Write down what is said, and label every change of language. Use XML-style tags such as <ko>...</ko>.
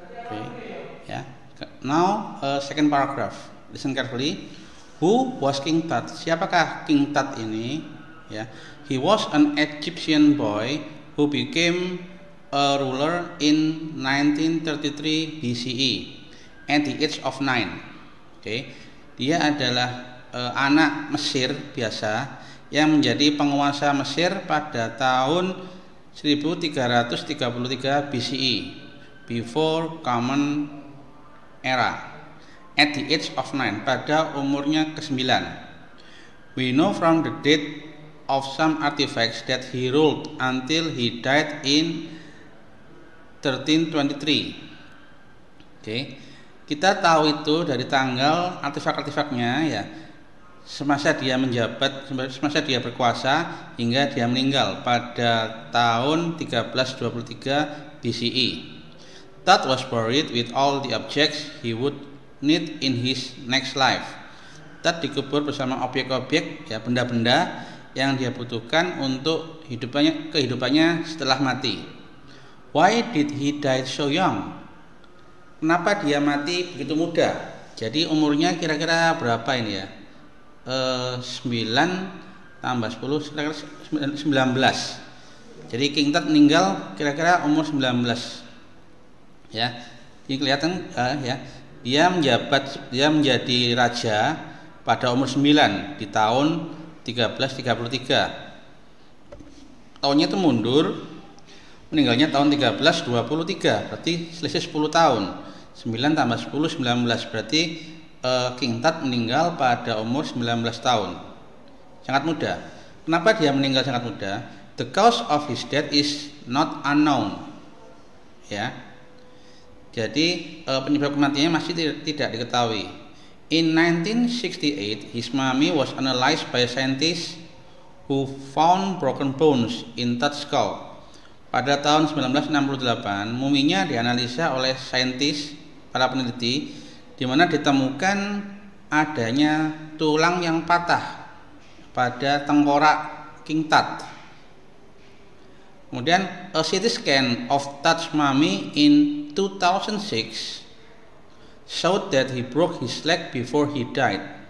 <en>Okay, yeah. Now, second paragraph. Listen carefully. Who was King Tut?</en> <id>Siapakah King Tut ini?</id> <en>Ya, he was an Egyptian boy who became a ruler in 1933 BCE at the age of 9.</en> <id>Okay, dia adalah anak Mesir biasa yang menjadi penguasa Mesir pada tahun 1333 BCE,</id> <en>before Common Era, at the age of 9,</en> <id>pada umurnya ke-9.</id> <en>We know from the date of some artifacts that he ruled until he died in 1323. Okay.</en> <id>Kita tahu itu dari tanggal artifak-artifaknya, ya, semasa dia menjabat, semasa dia berkuasa hingga dia meninggal pada tahun 1323 BCE.</id> <en>Tut was buried with all the objects he would need in his next life.</en> <id>Tut dikubur bersama objek-objek, ya, benda-benda yang dia butuhkan untuk kehidupannya setelah mati.</id> <en>Why did he die so young?</en> <id>Kenapa dia mati begitu muda? Jadi umurnya kira-kira berapa ini ya? 9 tambah 10 kira-kira 19. Jadi King Tut meninggal kira-kira umur 19. Ya. Ini kelihatan ya. Dia menjadi raja pada umur 9 di tahun 1333. Tahunnya itu mundur, meninggalnya tahun 1323, berarti selisih 10 tahun. 9 tambah 10 19, berarti King Tut meninggal pada umur 19 tahun. Sangat muda. Kenapa dia meninggal sangat muda?</id> <en>The cause of his death is not unknown.</en> <id>Ya. Jadi penyebab kematiannya masih tidak diketahui.</id> <en>In 1968, his mummy was analyzed by scientists who found broken bones in Tut's skull.</en> <id>Pada tahun 1968, muminya dianalisa oleh saintis, para peneliti, di mana ditemukan adanya tulang yang patah pada tengkorak King Tut. Kemudian,</id> <en>a CT scan of Tut's mummy in 2006 showed that he broke his leg before he died.</en>